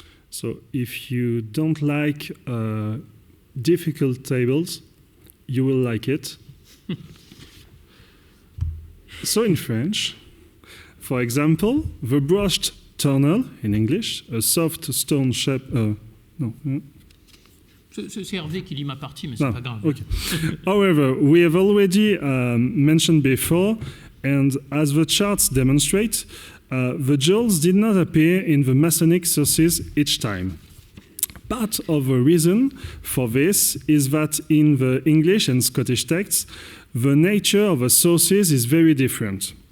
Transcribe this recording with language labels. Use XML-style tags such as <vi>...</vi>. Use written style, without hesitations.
<en>So if you don't like difficult tables, you will like it. So in French, for example, the broached turnel in English, a soft stone shape.</en> <fr>C'est Hervé qui lit ma partie, mais c'est pas grave.</fr> <en>Okay. However, we have already mentioned before, and as the charts demonstrate, the jewels did not appear in the Masonic sources each time. Part of the reason for this is that in the English and Scottish texts, the nature of the sources is very different.</en>